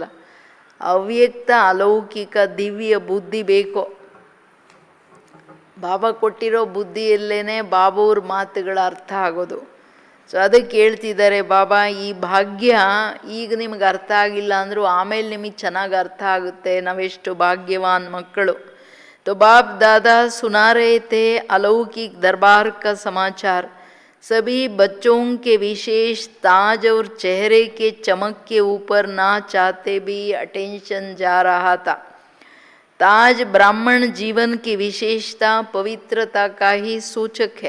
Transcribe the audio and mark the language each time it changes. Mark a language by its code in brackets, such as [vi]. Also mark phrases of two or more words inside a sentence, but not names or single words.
[kn] ಅವ್ಯಕ್ತ ಅಲೌಕಿಕ ದಿವ್ಯ ಬುದ್ಧಿ ಬೇಕು. ಬಾಬಾ ಕೊಟ್ಟಿರೋ ಬುದ್ಧಿಯಲ್ಲೇ ಬಾಬಾವ್ರ ಮಾತುಗಳ ಅರ್ಥ ಆಗೋದು. ಸೊ ಅದಕ್ಕೆ ಹೇಳ್ತಿದ್ದಾರೆ ಬಾಬಾ, ಈ ಭಾಗ್ಯ ಈಗ ನಿಮ್ಗೆ ಅರ್ಥ ಆಗಿಲ್ಲ ಅಂದರೂ ಆಮೇಲೆ ನಿಮಗೆ ಚೆನ್ನಾಗಿ ಅರ್ಥ ಆಗುತ್ತೆ. ನಾವೆಷ್ಟು ಭಾಗ್ಯವಾನ್ ಮಕ್ಕಳು. [hi] तो बाप दादा सुना रहे थे अलौकिक दरबार का समाचार. सभी बच्चों के विशेष ताज और चेहरे के चमक के ऊपर ना चाहते भी अटेंशन जा रहा था. ताज ब्राह्मण जीवन की विशेषता पवित्रता का ही सूचक है.